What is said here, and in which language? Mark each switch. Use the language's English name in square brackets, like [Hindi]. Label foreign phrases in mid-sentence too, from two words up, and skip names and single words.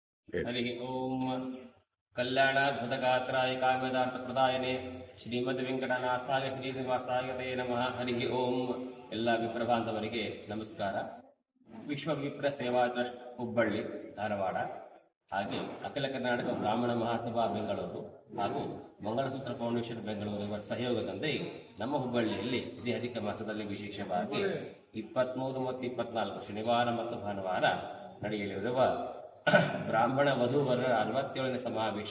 [Sanskrit] हरि ओम कल्याणाद्भुतगात्राय काम्यदार्थप्रदायने ಶ್ರೀಮದ್ವೆಂಕಟನಾಥಾಯ ಶ್ರೀನಿವಾಸಾಯ ತೇ ನಮಃ. ಹರಿ ಓಂ. [Kannada] ಎಲ್ಲ ವಿಪ್ರ ಬಾಂಧವರಿಗೆ ನಮಸ್ಕಾರ. ವಿಶ್ವ ವಿಪ್ರ ಸೇವಾ ಟ್ರಸ್ಟ್ ಹುಬ್ಬಳ್ಳಿ ಧಾರವಾಡ, ಹಾಗೆ ಅಖಿಲ ಕರ್ನಾಟಕ ಬ್ರಾಹ್ಮಣ ಮಹಾಸಭಾ ಬೆಂಗಳೂರು ಹಾಗೂ ಮಂಗಳಸೂತ್ರ ಫೌಂಡೇಶನ್ ಬೆಂಗಳೂರು ಇವರ ಸಹಯೋಗದಂತೆ ನಮ್ಮ ಹುಬ್ಬಳ್ಳಿಯಲ್ಲಿ ಇದೇ ಅಧಿಕ ಮಾಸದಲ್ಲಿ ವಿಶೇಷವಾಗಿ 23 ಮತ್ತು 24 ಶನಿವಾರ ಮತ್ತು ಭಾನುವಾರ ನಡೆಯಲಿರುವ ಬ್ರಾಹ್ಮಣ ವಧುವರರ 47ನೇ ಸಮಾವೇಶ.